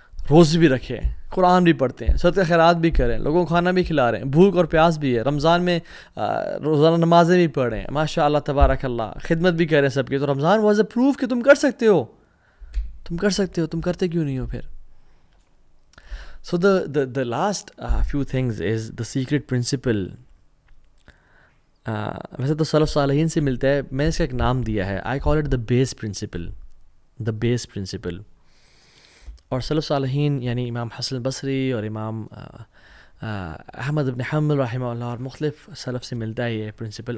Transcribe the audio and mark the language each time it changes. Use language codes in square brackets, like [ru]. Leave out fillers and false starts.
[ur] روزے بھی رکھے, قرآن بھی پڑھتے ہیں, صدقہ خیرات بھی کریں, لوگوں کو کھانا بھی کھلا رہے ہیں, بھوک اور پیاس بھی ہے. رمضان میں روزانہ نمازیں بھی پڑھ رہے ہیں, ماشاء اللہ تبارک اللہ, خدمت بھی کریں سب کی. تو [en] Ramzan was a proof [ur] کہ تم کر سکتے ہو, تم کرتے کیوں نہیں ہو پھر. [en] So the last few things is the secret principle. [ur] ویسے تو سلف صالحین سے ملتا ہے, میں نے اس کا ایک نام دیا ہے, [en] I call it the base principle. The base principle. [ur] اور سلف صالحین یعنی امام حسن البصری اور امام احمد بن حنبل رحمہ اللہ اور مختلف سلف سے ملتا ہے یہ پرنسپل.